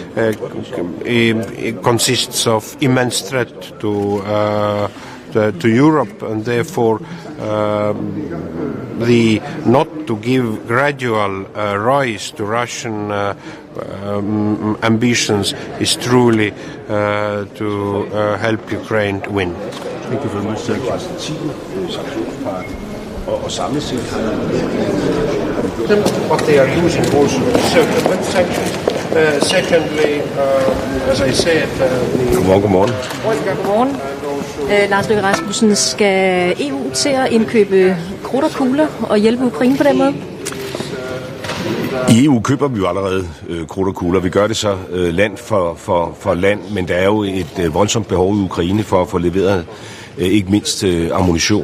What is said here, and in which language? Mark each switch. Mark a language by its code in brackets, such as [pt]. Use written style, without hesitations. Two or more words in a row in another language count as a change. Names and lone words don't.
[en] consists of immense threat to Europe, and therefore the not to give gradual rise to Russian ambitions is truly to help Ukraine win. Thank you very much, sir. [da] Og samlet set har [en] them, but they are using also circumvent sanctions. Secondly, as I said, [da] Godmorgen. Lars Løkke Rasmussen, skal EU til at indkøbe krudt og kugler og hjælpe Ukraine på den måde? I EU køber vi jo allerede krudt og kugler. Vi gør det så land for land, men der er jo et voldsomt behov i Ukraine for at få leveret ikke mindst ammunition.